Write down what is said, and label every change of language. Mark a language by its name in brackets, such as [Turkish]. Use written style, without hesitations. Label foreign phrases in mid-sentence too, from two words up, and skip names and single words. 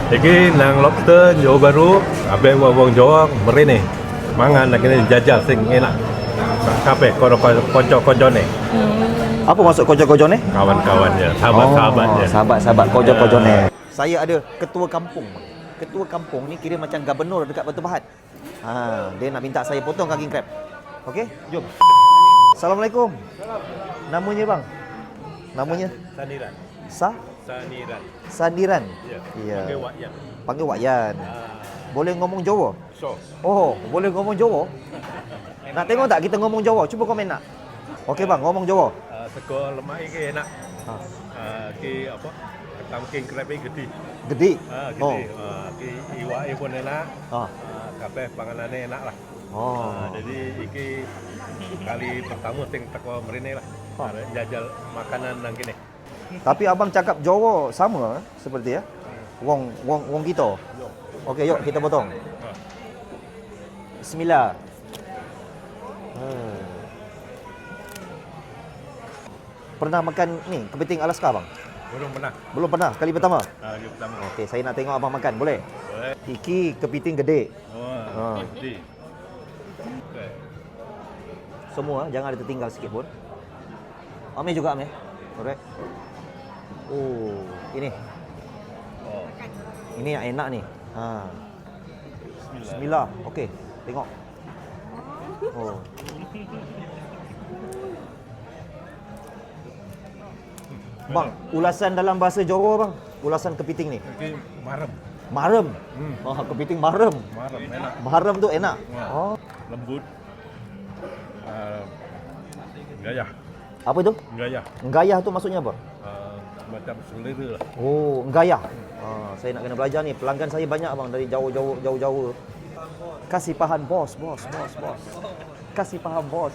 [Javanese] Lagi nang lobster Johor Bahru, abang wong Johor merene. Mangan [Malay] nak kena [Javanese] jajal sing enak. Kape konco-konco ni. [Malay] Apa maksud kojo-kojo ni? Kawan-kawannya, sahabat-sahabatnya. Sahabat-sahabat kojo-kojo ni. Saya ada ketua kampung. Ketua kampung ni kira macam gubernur dekat Batu Pahat. Dia nak minta saya potong kaki krab. Okey, jom. Assalamualaikum. Namanya bang? Namanya? Saniran. Saniran. Sandiran. Ya. Panggil Wak Yan. Panggil Wak Yan. Boleh [Javanese] ngomong Jawa? [Malay] So. Oh, boleh [Javanese] ngomong Jawa? [Malay] Nak tengok tak kita [Javanese] ngomong Jawa? [Malay] Cuba komen nak. Okey bang, ngomong Jawa. [Javanese] Sego lemak ke enak. Ki apa? [Malay] Ketam [English] king krab [Malay] gede. [Javanese] Gede. Gede. Ki iwak pun enak. Kabeh panganane enak lah. Jadi iki [Malay] kali pertama [Javanese] sing teko mrene lah. Jajal makanan nang kene. [Malay] Tapi abang cakap Jawa sama seperti ya. Wong kita. Okey, yuk kita potong. Bismillah. Pernah makan ni kepiting Alaska bang? Belum pernah. Kali pertama. Kali pertama. Okey, saya nak tengok abang makan, boleh? Boleh. [Javanese] Iki kepiting gede. Gede. [Malay] Okay. Semua jangan ada tertinggal sikit pun. Ambil juga ambil. Correct. Oh, ini. Ini yang enak ni. Bismillah. Okey, tengok. Oh. Bang, ulasan dalam bahasa Johor bang. Ulasan kepiting ni. Okey, [Javanese] marem. Marem. Kepiting marem. Marem enak. [Malay] Marem tu enak. Lembut. Gayah. Apa tu? Gayah. Nggayah tu maksudnya apa? Macam selera lah. Oh, nggayah. Saya nak kena belajar ni. Pelanggan saya banyak bang dari jauh-jauh. Kasih faham bos. Kasih faham bos.